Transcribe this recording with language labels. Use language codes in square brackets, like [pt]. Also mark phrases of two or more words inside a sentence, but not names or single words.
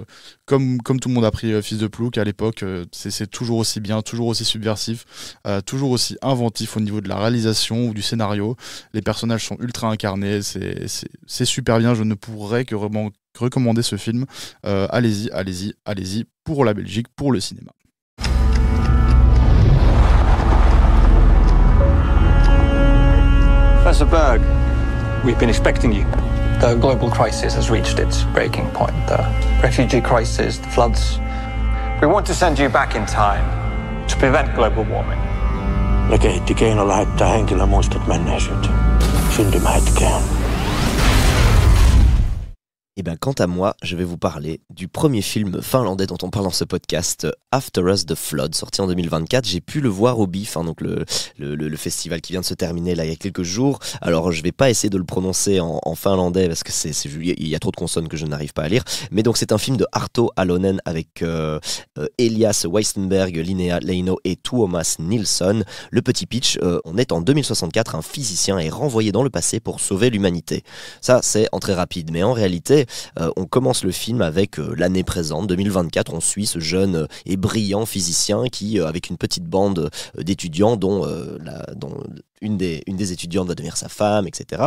[fr] Comme tout le monde a pris Fils de Plouc à l'époque, c'est toujours aussi bien, toujours aussi subversif, toujours aussi inventif au niveau de la réalisation ou du scénario. Les personnages sont ultra incarnés, c'est super bien, je ne pourrais que vraiment recommander ce film. Allez-y pour la Belgique, pour le cinéma. [en] Professor Berg, we've been expecting you. The global crisis has reached its breaking point. The refugee crisis, the floods. We want to send you back in time to prevent global warming. [fi] Ne kehitti keino lähettää henkilö muistot menneisyyteen. Syntymähetkeen. [fr] Et bien, quant à moi, je vais vous parler du premier film finlandais dont on parle dans ce podcast, After Us The Flood, sorti en 2024. J'ai pu le voir au BIF, hein, donc le festival qui vient de se terminer là il y a quelques jours. Alors, je vais pas essayer de le prononcer en finlandais parce que il y a trop de consonnes que je n'arrive pas à lire. Mais donc, c'est un film de Arto Alonen avec Elias Weistenberg, Linnea Leino et Tuomas Nilsson. Le petit pitch, on est en 2064, un physicien est renvoyé dans le passé pour sauver l'humanité. Ça, c'est en très rapide, mais en réalité, on commence le film avec l'année présente, 2024. On suit ce jeune et brillant physicien qui, avec une petite bande d'étudiants dont une des étudiantes va devenir sa femme, etc.